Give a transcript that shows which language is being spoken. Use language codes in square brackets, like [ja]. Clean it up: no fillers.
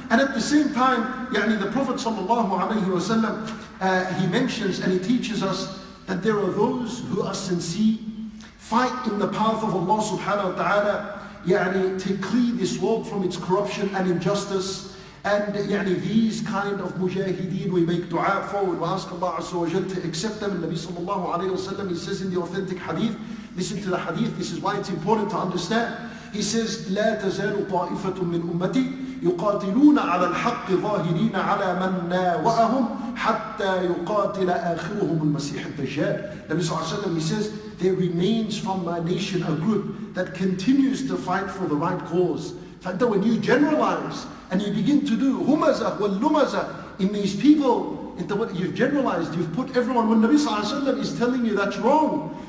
[en] And at the same time, the Prophet ﷺ, he mentions and he teaches us that there are those who are sincere, fight in the path of Allah subhanahu wa ta'ala, to clear this world from its corruption and injustice. And these kind of mujahideen we make dua for, we ask Allah Azza wa Jal to accept them. And Nabi sallallahu alayhi wa sallam, he says in the authentic hadith, listen to the hadith, this is why it's important to understand. [ar] He says, لا تزال طائفة من أمتي يقاتلون على الحق ظاهرين على من ناوأهم حتى يقاتل آخرهم المسيح الدجال. [en] Nabi sallallahu alayhi wa sallam, he says, there remains from my nation a group that continues to fight for the right cause. When you generalize and you begin to do [ar] humazah wal lumazah [en] in these people, into what you've generalized, you've put everyone, when Nabi sallallahu alayhi wa sallam is telling you that's wrong.